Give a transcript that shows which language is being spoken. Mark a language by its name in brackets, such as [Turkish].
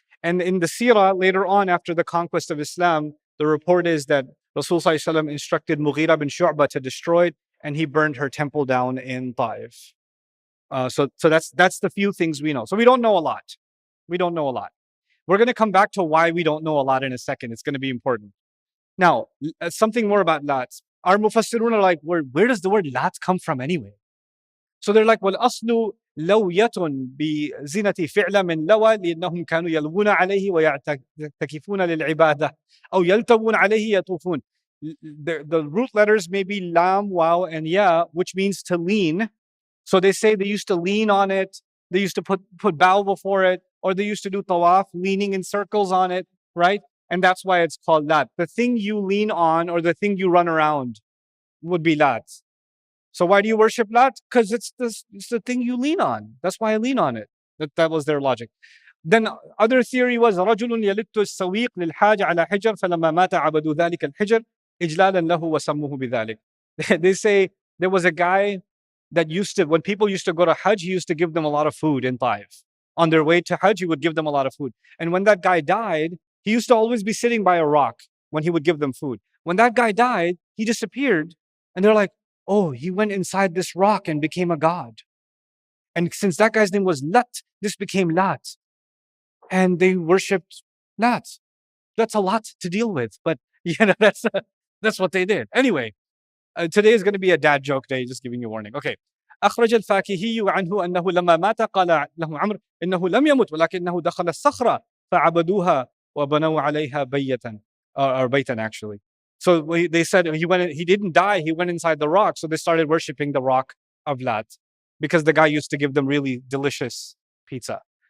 [English] And in the seerah, later on after the conquest of Islam, the report is that Rasul Sallallahu Alaihi Wasallam instructed Mughira bin Shu'bah to destroy it, and he burned her temple down in Taif. So that's the few things we know. So we don't know a lot. We don't know a lot. We're going to come back to why we don't know a lot in a second. It's going to be important. Now, something more about Lat. Our Mufassirun are like, where does the word Lat come from anyway? So they're like, [Arabic] والأصل لوية بزينة فعل من لوى لأنهم كانوا يلوون عليه ويعتكفون للعبادة أو يلتوون عليه يطوفون. [English] The root letters may be lam, waw, and ya, which means to lean. So they say they used to lean on it. They used to put bow before it, or they used to do tawaf, leaning in circles on it, right? And that's why it's called Lat. The thing you lean on or the thing you run around would be Lat. So why do you worship Lat? Because it's the thing you lean on. That's why I lean on it. That was their logic. Then other theory was [Arabic] رجل يلت السويق للحاج على حجر فلما مات عبدوا ذلك الحجر إجلالا له وسموه بذلك. [English] They say there was a guy that used to, when people used to go to Hajj, he used to give them a lot of food in Taif. On their way to Hajj, he would give them a lot of food. And when that guy died, he used to always be sitting by a rock when he would give them food. When that guy died, he disappeared. And they're like, oh, he went inside this rock and became a god. And since that guy's name was Lat, this became Lat. And they worshipped Lat. That's a lot to deal with, but that's what they did. Anyway, today is going to be a dad joke day, just giving you a warning. Okay. [Arabic] أخرج الفاكهي عنه أنه لما مات قال له عمرو إنه لم يمت ولكنه دخل الصخرة فعبدوها وبنوا عليها بيتا or بيتا actually. [English] So they said he didn't die, he went inside the rock. So they started worshipping the rock of Lat because the guy used to give them really delicious pizza.